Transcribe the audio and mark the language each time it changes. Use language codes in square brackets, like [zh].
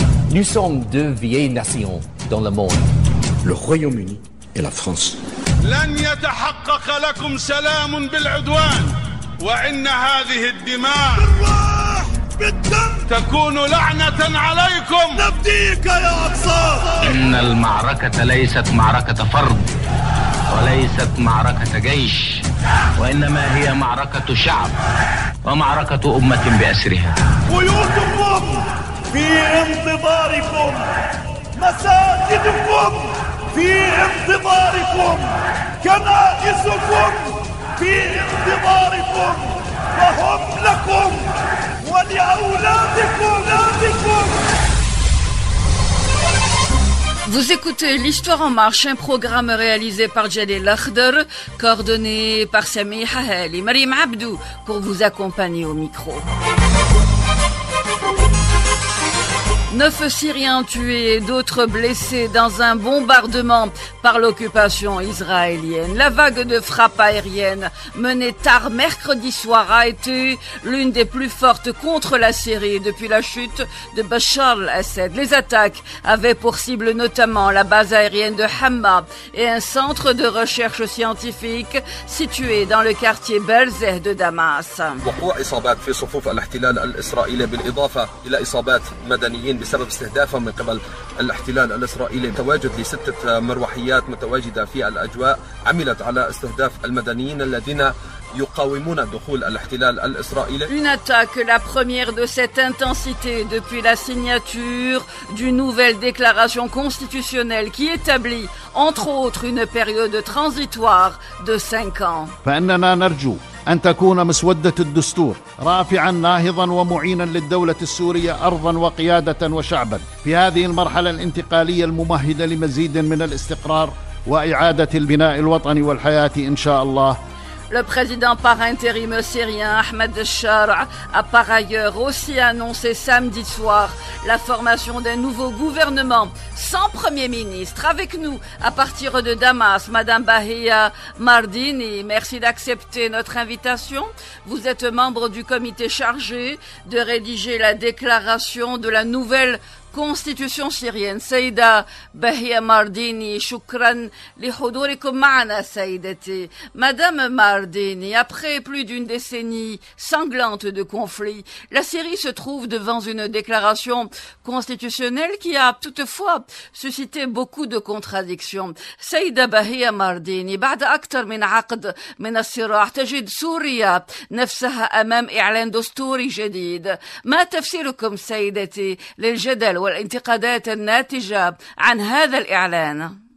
[fr] Nous sommes deux vieilles nations dans le monde. Le Royaume-Uni et la France. [ar] لن يتحقق لكم سلام بالعدوان وإن هذه الدماء بالدم تكون لعنة عليكم. نفديك يا أقصى. إن المعركة ليست معركة فرد وليست معركة جيش وإنما هي معركة شعب ومعركة أمة بأسرها. بيوتكم في انتظاركم، مساجدكم في انتظاركم، كنائسكم في انتظاركم، وهم لكم ولأولادكم. [fr] Vous écoutez l'Histoire en marche, un programme réalisé par Jalil Lakhdar, coordonné par Sami Hahel et Marim Abdou pour vous accompagner au micro. 9 Syriens tués et d'autres blessés dans un bombardement par l'occupation israélienne. La vague de frappes aériennes menée tard mercredi soir a été l'une des plus fortes contre la Syrie depuis la chute de Bachar al-Assad. Les attaques avaient pour cible notamment la base aérienne de Hama et un centre de recherche scientifique situé dans le quartier Belzeh de Damas. [ar] بسبب استهدافهم من قبل الاحتلال الإسرائيلي. تواجد ل6 مروحيات متواجدة في الأجواء عملت على استهداف المدنيين الذين يقاومون دخول الاحتلال الإسرائيلي. [fr] Une attaque, la première de cette intensité depuis la signature d'une nouvelle déclaration constitutionnelle qui établit, entre autres, une période transitoire de 5 ans. [ar] فإننا نرجو أن تكون مسودة الدستور رافعا ناهضا ومعينا للدولة السورية أرضا وقيادة وشعبا في هذه المرحلة الانتقالية الممهدة لمزيد من الاستقرار وإعادة البناء الوطني والحياة إن شاء الله. [fr] Le président par intérim syrien Ahmed Shara a par ailleurs aussi annoncé samedi soir la formation d'un nouveau gouvernement sans premier ministre. Avec nous à partir de Damas, Madame Bahia Mardini, merci d'accepter notre invitation. Vous êtes membre du comité chargé de rédiger la déclaration de la nouvelle constitution syrienne. [ar] سيدة بهية مارديني شكرا لحضوركم معنا سيدتي. [fr] Madame Mardini, après plus d'une décennie sanglante de conflits, la Syrie se trouve devant une déclaration constitutionnelle qui a toutefois suscité beaucoup de contradictions. [ar] سيدة بهية مارديني، بعد أكثر من عقد من الصراع تجد سوريا نفسها أمام إعلان دستوري جديد. ما تفسيركم سيدتي للجدل والانتقادات الناتجة عن هذا الإعلان؟